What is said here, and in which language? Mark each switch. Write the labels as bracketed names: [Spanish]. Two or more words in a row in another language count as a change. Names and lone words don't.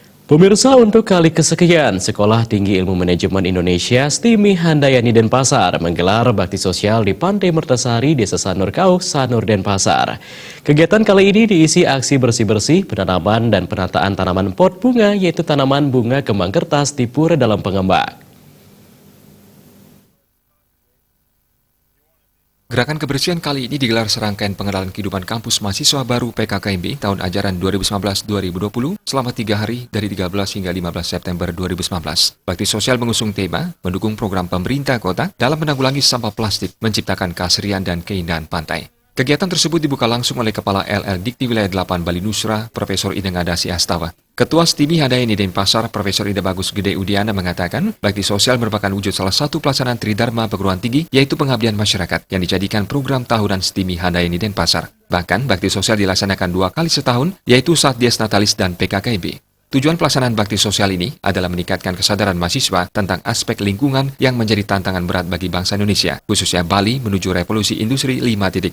[Indonesian] Pemirsa, untuk kali kesekian, Sekolah Tinggi Ilmu Manajemen Indonesia STIMI Handayani Denpasar menggelar bakti sosial di Pantai Mertasari, Desa Sanur Kauh, Sanur Denpasar. Kegiatan kali ini diisi aksi bersih-bersih, penanaman dan penataan tanaman pot bunga, yaitu tanaman bunga kembang kertas di Pura Dalam Pengembang. Gerakan kebersihan kali ini digelar serangkaian pengenalan kehidupan kampus mahasiswa baru PKKMB tahun ajaran 2019-2020 selama 3 hari dari 13 hingga 15 September 2019. Bakti sosial mengusung tema mendukung program pemerintah kota dalam menanggulangi sampah plastik, menciptakan keasrian dan keindahan pantai. Kegiatan tersebut dibuka langsung oleh Kepala LL Dikti Wilayah 8 Bali Nusra, Profesor Ida Ngadasi Astawa. Ketua STIMI Handayani Denpasar, Profesor Ida Bagus Gede Udiana mengatakan, bakti sosial merupakan wujud salah satu pelaksanaan Tridharma perguruan tinggi, yaitu pengabdian masyarakat, yang dijadikan program tahunan STIMI Handayani Denpasar. Bahkan, bakti sosial dilaksanakan 2 kali setahun, yaitu saat Dies Natalis dan PKKMB. Tujuan pelaksanaan bakti sosial ini adalah meningkatkan kesadaran mahasiswa tentang aspek lingkungan yang menjadi tantangan berat bagi bangsa Indonesia, khususnya Bali menuju revolusi industri 5.0.